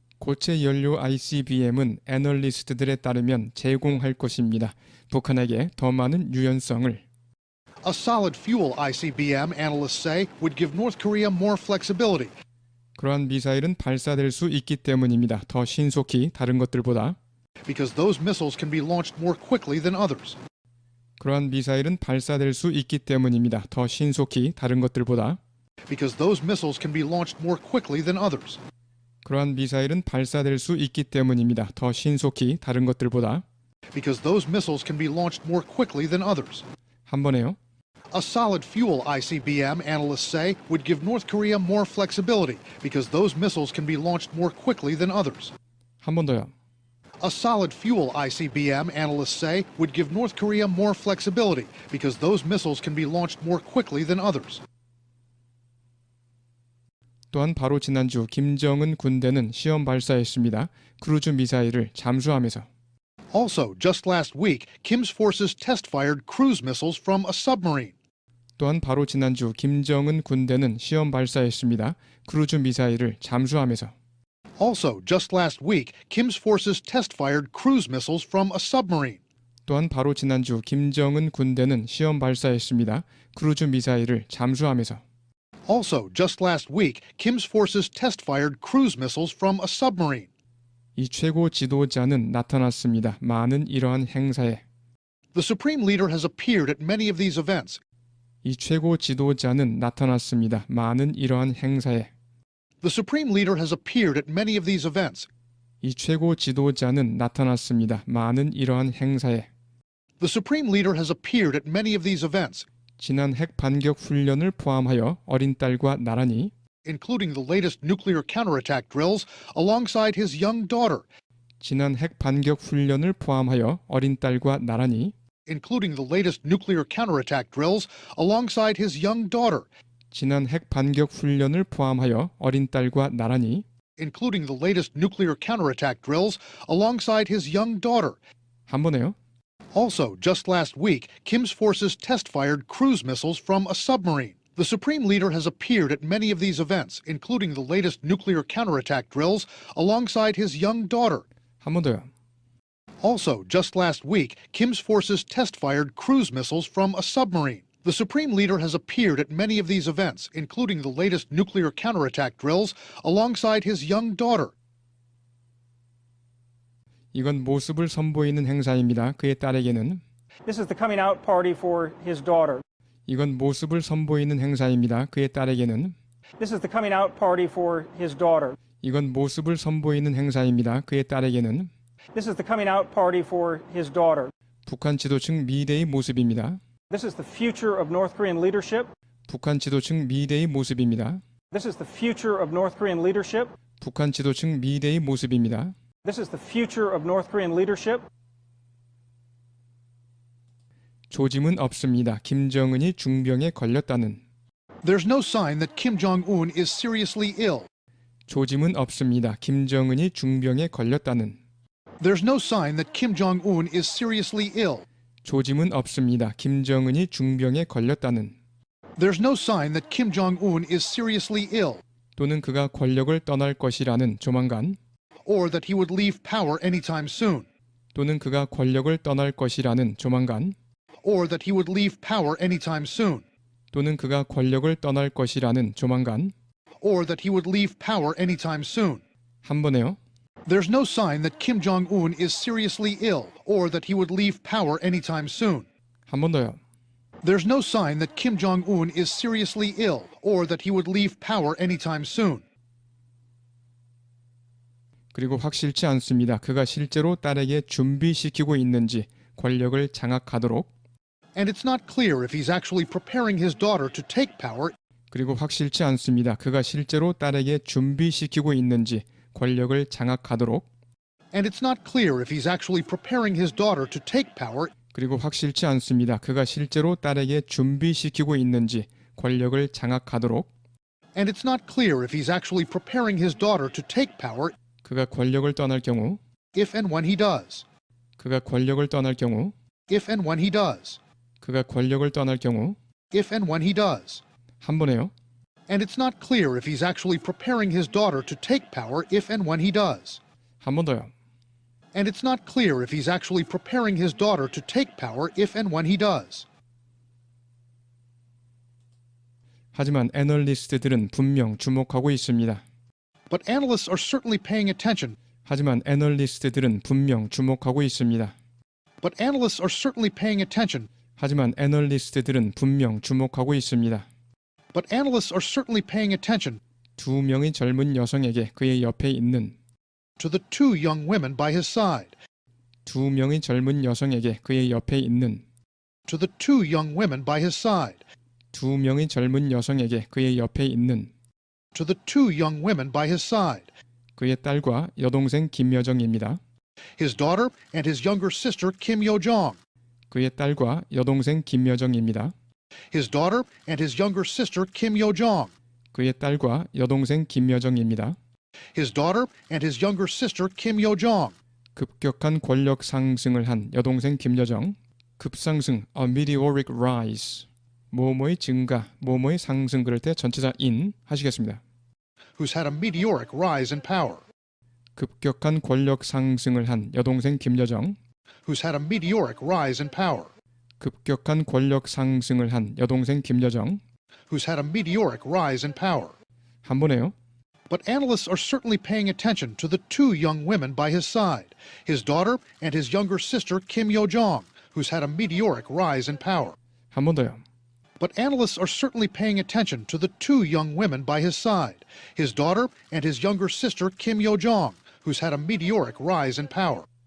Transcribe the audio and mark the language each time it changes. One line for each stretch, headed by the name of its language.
Korean: 고체 연료 ICBM은 애널리스트들에 따르면 제공할 것입니다. 북한에게 더 많은 유연성을.
English: A solid fuel ICBM, analysts say, would give North Korea more flexibility.
Korean: 그러한 미사일은 발사될 수 있기 때문입니다. 더 신속히 다른 것들보다.
English: Because those missiles can be launched more quickly than others.
Korean: 그러한 미사일은 발사될 수 있기 때문입니다. 더 신속히 다른 것들보다.
English: Because those missiles can be launched more quickly than others.
Korean: 그러한 미사일은 발사될 수 있기 때문입니다. 더 신속히 다른 것들보다.
English: Because those missiles can be launched more quickly than others.
Korean: 한 번에요.
English: A solid fuel ICBM, analysts say, would give North Korea more flexibility because those missiles can be launched more quickly than others.
Korean: 한 번 더요.
English: A solid fuel ICBM, analysts say, would give North Korea more flexibility because those missiles can be launched more quickly than others.
Korean: 또한 바로 지난주 김정은 군대는 시험 발사했습니다. 크루즈 미사일을 잠수함에서.
English: Also, just last week, Kim's forces test-fired cruise missiles from a submarine.
Korean: 또한 바로 지난주 김정은 군대는 시험 발사했습니다. 크루즈 미사일을 잠수함에서.
English: Also, just last week, Kim's forces test-fired cruise missiles from a submarine.
Korean: 또한 바로 지난주 김정은 군대는 시험 발사했습니다. 크루즈 미사일을 잠수함에서.
English: Also, just last week, Kim's forces test-fired cruise missiles from a submarine.
Korean: 이 최고 지도자는 나타났습니다. 많은 이러한 행사에.
English: The supreme leader has appeared at many of these events.
Korean: 이 최고 지도자는 나타났습니다. 많은 이러한 행사에.
English: The supreme leader has appeared at many of these events.
Korean: 이 최고 지도자는 나타났습니다. 많은 이러한 행사에.
English: The supreme leader has appeared at many of these events.
Korean: 지난 핵 반격 훈련을 포함하여 어린 딸과 나란히.
English: Including the latest nuclear counterattack drills alongside his young daughter.
Korean: 지난 핵 반격 훈련을 포함하여 어린 딸과 나란히.
English: Including the latest nuclear counterattack drills alongside his young daughter.
Korean: 지난 핵 반격 훈련을 포함하여 어린 딸과 나란히.
English: Including the latest nuclear counterattack drills alongside his young daughter.
Korean: 한 번에요.
English: Also, just last week, Kim's forces test-fired cruise missiles from a submarine. The supreme leader has appeared at many of these events, including the latest nuclear counterattack drills alongside his young daughter.
Korean: 한 번 더요.
English: Also, just last week, Kim's forces test-fired cruise missiles from a submarine. The supreme leader has appeared at many of these events, including the latest nuclear counterattack drills alongside his young daughter.
Korean: 이건 모습을 선보이는 행사입니다. 그의 딸에게는.
English: This is the coming out party for his daughter.
Korean: 이건 모습을 선보이는 행사입니다. 그의 딸에게는.
English: This is the coming out party for his daughter.
Korean: 이건 모습을 선보이는 행사입니다. 그의 딸에게는.
English: This is the coming out party for his daughter.
Korean: 북한 지도층 미래의 모습입니다.
English: This is the future of North Korean leadership.
Korean: 북한 지도층 미래의 모습입니다.
English: This is the future of North Korean leadership.
Korean: 북한 지도층 미래의 모습입니다.
English: This is the future of North Korean leadership.
Korean: 조짐은 없습니다. 김정은이 중병에 걸렸다는.
English: There's no sign that Kim Jong-un is seriously ill.
Korean: 조짐은 없습니다. 김정은이 중병에 걸렸다는.
English: There's no sign that Kim Jong-un is seriously ill.
Korean: 조짐은 없습니다. 김정은이 중병에 걸렸다는.
English: There's no sign that Kim Jong-un is seriously ill,
Korean: 또는 그가 권력을 떠날 것이라는 조만간.
English: or that he would leave power anytime soon,
Korean: 또는 그가 권력을 떠날 것이라는 조만간.
English: or that he would leave power anytime soon,
Korean: 또는 그가 권력을 떠날 것이라는 조만간.
English: or that he would leave power anytime soon.
Korean: 한 번에요.
English: There's no sign that Kim Jong-un is seriously ill, or that he would leave power anytime soon.
Korean: 한 번 더요.
English: There's no sign that Kim Jong-un is seriously ill, or that he would leave power anytime soon.
Korean: 그리고 확실치 않습니다. 그가 실제로 딸에게 준비시키고 있는지 권력을 장악하도록.
English: And it's not clear if he's actually preparing his daughter to take power.
Korean: 그리고 확실치 않습니다. 그가 실제로 딸에게 준비시키고 있는지 권력을 장악하도록.
English: And it's not clear if he's actually preparing his daughter to take power.
Korean: 그리고 확실치 않습니다. 그가 실제로 딸에게 준비시키고 있는지 권력을 장악하도록.
English: And it's not clear if he's actually preparing his daughter to take power.
Korean: 그가 권력을 떠날 경우.
English: If and when he does.
Korean: 그가 권력을 떠날 경우.
English: If and when he does.
Korean: 그가 권력을 떠날 경우.
English: If and when he does.
Korean: 한 번에요.
English: And it's not clear if he's actually preparing his daughter to take power if and when he does.
Korean: 한 번 더요.
English: And it's not clear if he's actually preparing his daughter to take power if and when he does.
Korean: 하지만 애널리스트들은 분명 주목하고 있습니다.
English: But analysts are certainly paying attention.
Korean: 하지만 애널리스트들은 분명 주목하고 있습니다.
English: But analysts are certainly paying attention.
Korean: 하지만 애널리스트들은 분명 주목하고 있습니다.
English: But analysts are certainly paying attention
Korean: 두 명의 젊은 여성에게 그의 옆에 있는.
English: to the two young women by his side.
Korean: 두 명의 젊은 여성에게 그의 옆에 있는.
English: To the two young women by his side.
Korean: 두 명의 젊은 여성에게 그의 옆에 있는.
English: To the two young women by his side.
Korean: 그의 딸과 여동생 김여정입니다.
English: His daughter and his younger sister Kim Yo-jong.
Korean: 그의 딸과 여동생 김여정입니다.
English: His daughter and his younger sister Kim Yo-jong.
Korean: 그의 딸과 여동생 김여정입니다.
English: His daughter and his younger sister Kim Yo-jong.
Korean: 급격한 권력 상승을 한 여동생 김여정. 급상승,
English: a meteoric rise.
Korean: 뭐뭐의 증가, 뭐뭐의 상승 그럴 때 전치사 in 하시겠습니다.
English: Who's had a meteoric rise in power.
Korean: 급격한 권력 상승을 한 여동생 김여정.
English: Who's had a meteoric rise in power.
Korean: 급격한 권력 상승을 한 여동생 김여정.
English: Who's had a meteoric rise in power.
Korean: 한 번에요.
English: But analysts are certainly paying attention to the two young women by his side, his daughter and his younger sister Kim Yo-jong, who's had a meteoric rise in power.
Korean: 한 번 더요.
English: But analysts are certainly paying attention to the two young women by his side, his daughter and his younger sister Kim Yo-jong, who's had a meteoric rise in power.